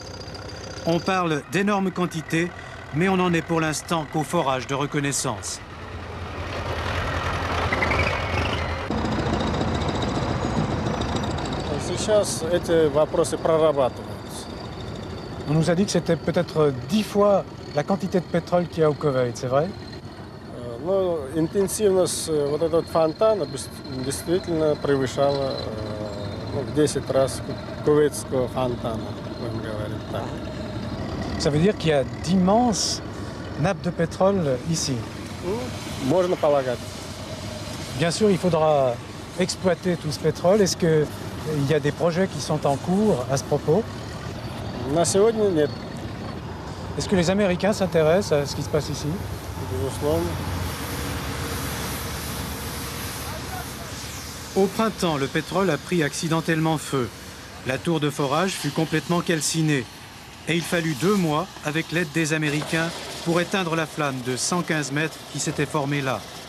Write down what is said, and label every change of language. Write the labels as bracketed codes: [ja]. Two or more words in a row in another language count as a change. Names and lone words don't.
[fr] On parle d'énormes quantités, mais on n'en est pour l'instant qu'au forage de reconnaissance. On nous a dit que c'était peut-être 10 fois la quantité de pétrole qu'il y a au Koweït, c'est vrai? [ru] Интенсивность вот этого фонтана действительно превышала в 10 раз кувейтского фонтана, будем говорить так. [fr] Ça veut dire qu'il y a d'immenses nappes de pétrole ici? [ru] Можно полагать. [fr] Bien sûr, il faudra exploiter tout ce pétrole. Est-ce qu'il y a des projets qui sont en cours à ce propos? [ru] На сегодня нет. [fr] Est-ce que les Américains s'intéressent à ce qui se passe ici? [ru] Безусловно. [fr] Au printemps, le pétrole a pris accidentellement feu. La tour de forage fut complètement calcinée. Et il fallut 2 mois, avec l'aide des Américains, pour éteindre la flamme de 115 mètres qui s'était formée là.